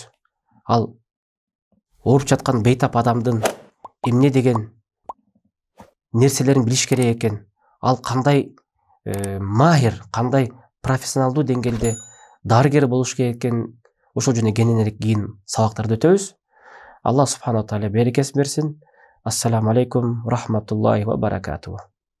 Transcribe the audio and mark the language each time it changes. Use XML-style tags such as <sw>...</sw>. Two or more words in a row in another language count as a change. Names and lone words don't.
<ky>Ал ооруп жаткан бейтап адамдын эмне деген нерселерин билиш керек экен. Ал кандай махир, кандай профессионалдуу деңгээлде дарыгер болуш керек экен. Ошол жөнүндө кененирээк кийин сабактарды өтөбүз.</ky> <ar>الله سبحانه وتعالى</ar> <ky>берекесин берсин.</ky> <ar>السلام عليكم رحمة الله وبركاته.</ar>